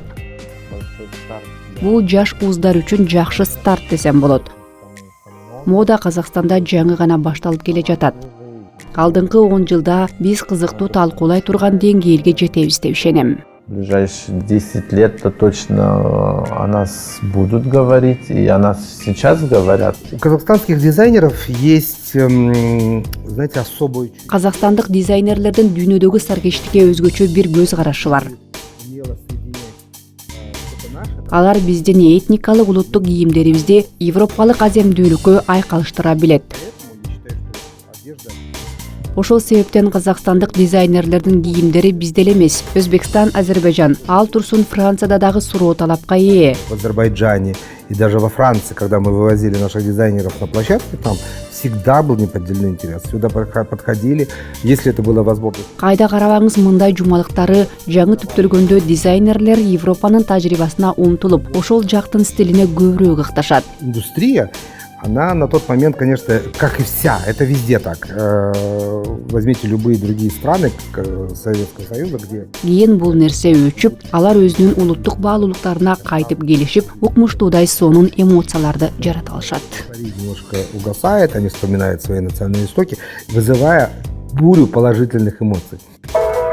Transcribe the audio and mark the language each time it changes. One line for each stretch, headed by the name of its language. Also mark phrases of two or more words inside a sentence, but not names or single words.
Kyrgyz: Бул жаш уздар үчүн жакшы старт десем болот. Мода Казакстанда жаңы гана башталып келе жатат. Алдыңкы 10 жылда биз кызыктуу талкуулай турган деңгээлге жетебиз деп ишенем.
Russian: В ближайшие 10 лет-то точно о нас будут говорить, и о нас сейчас говорят. У казахстанских дизайнеров есть, знаете, особый...
Kyrgyz: Казакстандык дизайнерлердин дүйнөдөгү саркечтикке өзгөчө бир көз карашы бар. Алар биздин этникалык улуттук кийимдерибизди европалык аземдүүлүккө айкалыштыра билет. Ошол себептен казакстандык дизайнерлердин кийимдери бизде эле эмес. Өзбекстан, Азербайжан, ал турсун Францияда дагы суроо талапка ээ.
Russian: В Азербайджане и даже во Франции, когда мы вывозили наших дизайнеров на площадке, там всегда был неподдельный интерес. Сюда подходили, если это было возможно.
Kyrgyz: Кайда карабаңыз, мындай жумалыктары жаңы түптөлгөндө дизайнерлер Европанын тажрыйбасына умтулуп, ошол жактын стилине көбүрөөк ыкташат.
Russian: Индустрия, она на тот момент, конечно, как и вся, это везде так. Возьмите любые другие страны Советского Союза, где...
Kyrgyz: Кийин бул нерсе өчүп, алар өзүнүн улуттук баалуулуктарына кайтып келишип, укмуштуудай сонун эмоцияларды жарата алышат.
Russian: Немножко угасает, они вспоминают свои национальные истоки, вызывая бурю положительных эмоций.